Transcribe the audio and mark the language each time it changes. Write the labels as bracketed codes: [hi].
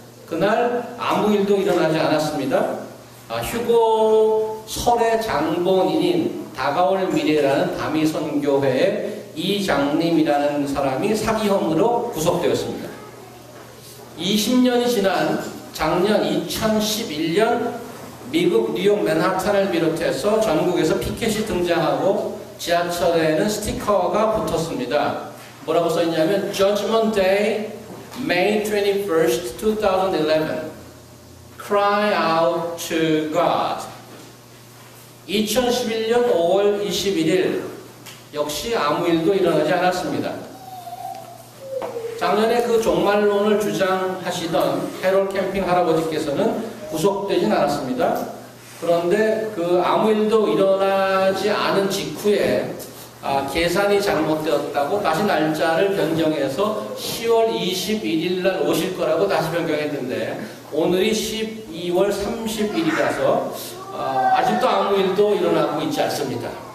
[ko] 그날 아무 일도 일어나지 않았습니다. 휴거 설의 장본인인 다가올 미래라는 다미선교회의 이장님이라는 사람이 사기 혐의로 구속되었습니다. 20년이 지난 작년 2011년 미국 뉴욕 맨하탄을 비롯해서 전국에서 피켓이 등장하고 지하철에는 스티커가 붙었습니다. 뭐라고 써있냐면 [en] Judgment Day, May 21st, 2011 Cry out to God. [ko] 2011년 5월 21일 역시 아무 일도 일어나지 않았습니다. 작년에 그 종말론을 주장하시던 해롤 캠핑 할아버지께서는 구속되진 않았습니다. 그런데 그 아무 일도 일어나지 않은 직후에 계산이 잘못되었다고 다시 날짜를 변경해서 10월 21일 날 오실 거라고 다시 변경했는데, 오늘이 12월 30일이라서 아직도 아무 일도 일어나고 있지 않습니다.